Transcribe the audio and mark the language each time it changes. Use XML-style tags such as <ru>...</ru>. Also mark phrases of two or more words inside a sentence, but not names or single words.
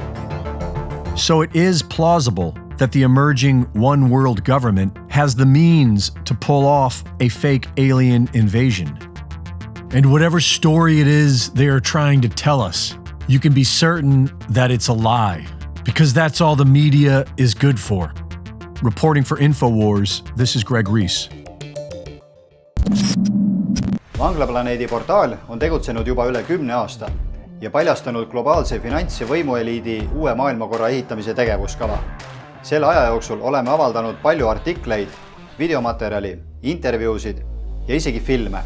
<en>So it is plausible that the emerging one world government has the means to pull off a fake alien invasion. And whatever story it is they are trying to tell us, you can be certain that it's a lie, because that's all the media is good for. Reporting for InfoWars, this is Greg Reese.</en> <et>Vanglaplaneedi portaal on tegutsenud juba üle 10 aasta ja paljastanud globaalse finants- ja võimueliidi uue maailmakorra ehitamise tegevuskava. Selle aja jooksul oleme avaldanud palju artikleid, videomaterjali, intervjuusid ja isegi filme.</et>